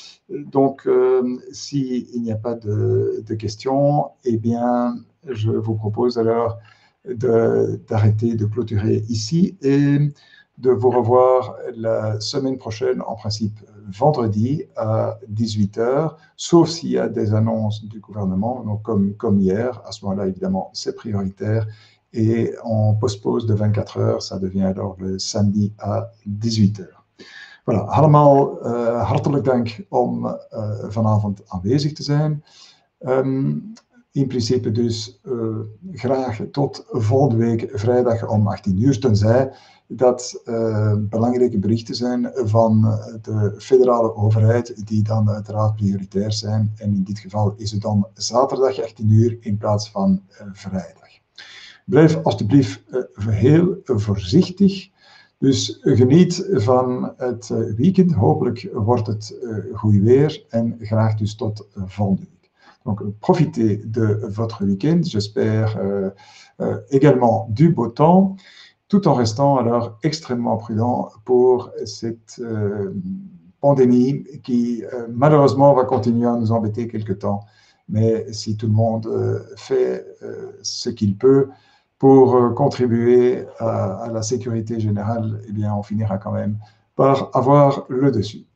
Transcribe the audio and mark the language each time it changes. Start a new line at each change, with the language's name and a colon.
French: Donc, s'il n'y a pas de questions, eh bien, je vous propose alors d'arrêter de clôturer ici et de vous revoir la semaine prochaine, en principe vendredi à 18 h, sauf s'il y a des annonces du gouvernement, donc comme hier. À ce moment-là, évidemment, c'est prioritaire et on postpose de 24 h, ça devient alors le samedi à 18 h.
Dutch: Voilà, allemaal hartelijk dank om vanavond aanwezig te zijn. In principe dus graag tot volgende week vrijdag om 18 uur, tenzij dat belangrijke berichten zijn van de federale overheid die dan uiteraard prioritair zijn. En in dit geval is het dan zaterdag 18 uur in plaats van vrijdag. Blijf alstublieft heel voorzichtig. Dus geniet van het weekend. Hopelijk wordt het goed weer en graag dus tot volgende week.
French: Donc, profitez de votre week-end. J'espère également du beau temps, tout en restant alors extrêmement prudent pour cette pandémie qui malheureusement va continuer à nous embêter quelque temps. Mais si tout le monde fait ce qu'il peut pour contribuer à la sécurité générale, eh bien, on finira quand même par avoir le dessus.